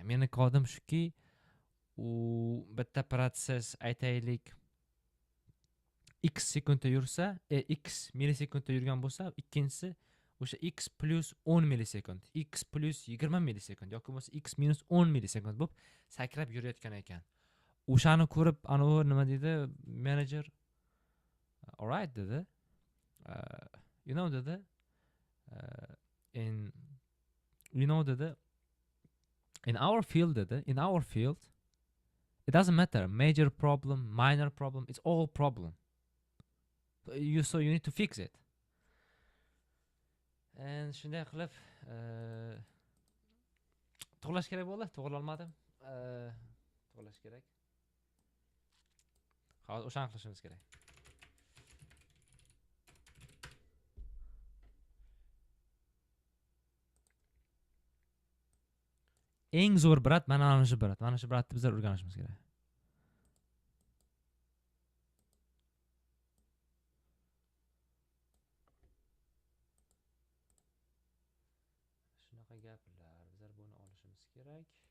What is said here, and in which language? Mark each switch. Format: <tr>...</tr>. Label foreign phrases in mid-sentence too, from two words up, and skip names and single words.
<uz>Meni kodim shuki, u bitta protsess aytaylik x sekundda yursa, x millisekundda yurgan bo'lsa, ikkinchisi o'sha x plus 10 millisekund, x plus 20 millisekund yoki bo'lmasa x minus 10 millisekund bo'lib sakrab yurayotgan ekan. O'shani ko'rib, anavi nima dedi, manager, alright dedi. Dedi,</uz> <en>in our field, it doesn't matter, major problem, minor problem, it's all problem. So you need to fix it.</en> <uz>And shunday qilib to'g'rilash kerak bo'ldi, to'g'rila olmadim. To'g'rilash kerak. Hozir o'shani qilishimiz kerak. Eng zo'r brat mana shu brat. Mana shu bratni bizlar o'rganishimiz kerak. Shunaqa gaplar, bizlar buni olishimiz kerak.</uz>